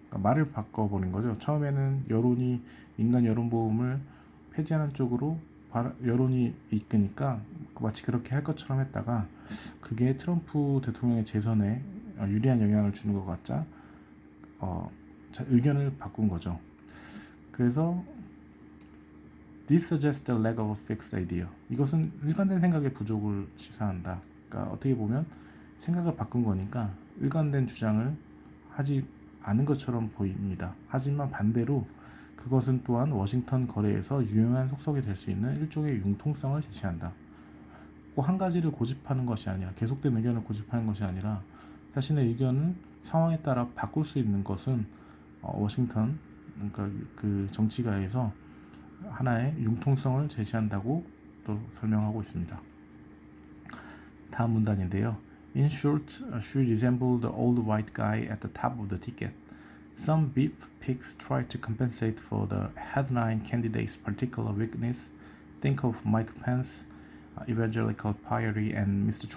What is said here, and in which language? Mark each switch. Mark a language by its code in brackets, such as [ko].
[ko] 그러니까 말을 바꿔버린 거죠. 처음에는 여론이 민간 여론보험을 폐지하는 쪽으로 여론이 이끄니까 마치 그렇게 할 것처럼 했다가 그게 트럼프 대통령의 재선에 유리한 영향을 주는 것 같자 의견을 바꾼 거죠. 그래서 [en] This suggests a lack of a fixed idea. [ko] 이것은 일관된 생각의 부족을 시사한다. 그러니까 어떻게 보면 생각을 바꾼 거니까 일관된 주장을 하지 않은 것처럼 보입니다. 하지만 반대로 그것은 또한 워싱턴 거래에서 유용한 속성이 될 수 있는 일종의 융통성을 제시한다. 꼭 한 가지를 고집하는 것이 아니라 계속된 의견을 고집하는 것이 아니라 자신의 의견을 상황에 따라 바꿀 수 있는 것은 워싱턴, 그러니까 그 정치가에서 하나의 융통성을 제시한다고 또 설명하고 있습니다. 다음 문단인데요. [en] In short, she resembled the old white guy at the top of the ticket. Some beef pigs try to compensate for the headline candidate's particular weakness. Think of Mike Pence, evangelical piety, and Mr.